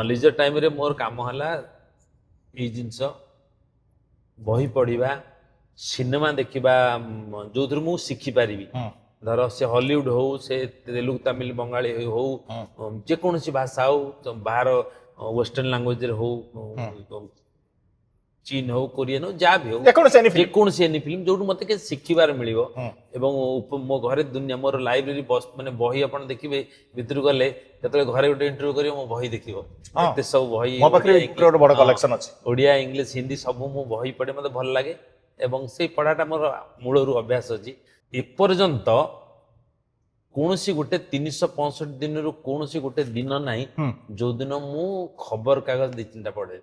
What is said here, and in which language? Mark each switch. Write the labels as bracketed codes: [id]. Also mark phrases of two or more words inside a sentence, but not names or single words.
[or] ହଁ [en] leisure time [or] ରେ ମୋର କାମ ହେଲା ଏଇ ଜିନିଷ ବହି ପଢିବା ସିନେମା ଦେଖିବା ଯୋଉଥିରୁ ମୁଁ ଶିଖିପାରିବି ଧର ସେ ହଲିଉଡ ହଉ ସେ ତେଲୁଗୁ ତାମିଲ ବଙ୍ଗାଳୀ ହଉ ଯେକୌଣସି ଭାଷା ହଉ ବାହାର ୱେଷ୍ଟର୍ଣ୍ଣ ଲାଙ୍ଗୁଏଜରେ ହଉ [hi] चीन हो कोरियन हो जहाँ भी हो [en] ଯେକୌଣସି any film। [or] ଯେକୌଣସି [en] any film [or] ଯୋଉଠୁ ମତେ କିଛି ଶିଖିବାର ମିଳିବ ହୁଁ। ଏବଂ ମୋ ଘରେ ଦୁନିଆ ମୋର ଲାଇବ୍ରେରୀ ମାନେ ବହି ଆପଣ ଦେଖିବେ ଭିତରକୁ ଗଲେ ଯେତେବେଳେ ଘରେ ଗୋଟେ ଇଣ୍ଟରଭ୍ୟୁ କରିବ ମୋ ବହି ଦେଖିବ ଏତେ ସବୁ ବହି ମୋ ପାଖରେ ଗୋଟେ ବଡ କଲେକ୍ସନ ଅଛି। ଓଡ଼ିଆ ଇଂଲିଶ ହିନ୍ଦୀ ସବୁ ମୁଁ ବହି ପଢ଼େ ମୋତେ ଭଲ ଲାଗେ ଏବଂ ସେଇ ପଢ଼ାଟା ମୋର ମୂଳରୁ ଅଭ୍ୟାସ ଅଛି ଏପର୍ଯ୍ୟନ୍ତ କୌଣସି ଗୋଟେ 365 ଦିନରୁ କୌଣସି ଗୋଟେ ଦିନ ନାହିଁ ଯୋଉଦିନ ମୁଁ ଖବର କାଗଜ 2-3ଟା ପଢ଼େ